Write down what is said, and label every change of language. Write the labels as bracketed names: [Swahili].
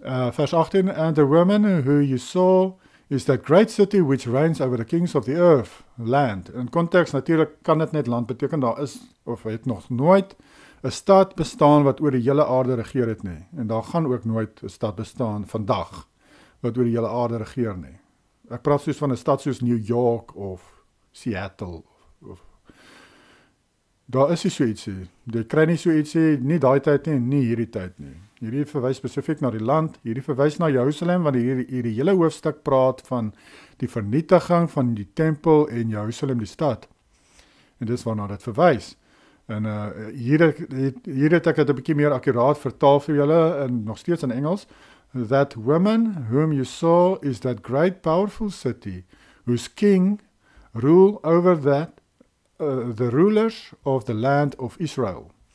[English] Vers 18, And the woman who you saw is that great city which reigns over the kings of the earth, land. [Afrikaans] In konteks natuurlik kan dit net land beteken, daar is, of het nog nooit 'n stad bestaan wat oor die hele aarde regeer het nie. En daar gaan ook nooit 'n stad bestaan vandag wat oor die hele aarde regeer nie. Ek praat soos van 'n stad soos New York of Seattle. Daar is nie so ietsie. Jy kry nie so ietsie, nie daai tyd nie hierdie tyd nie. Hierdie verwys spesifiek na die land, hierdie verwys na Jerusalem, want hierdie hele hoofstuk praat van die vernietiging van die tempel en Jerusalem die stad. En dis waarna dit verwys. En hier het ek het 'n bietjie meer akkuraat vertaal vir julle, en nog steeds in Engels. [English] That woman whom you saw is that great powerful city, whose king rule over the rulers of the land of Israel.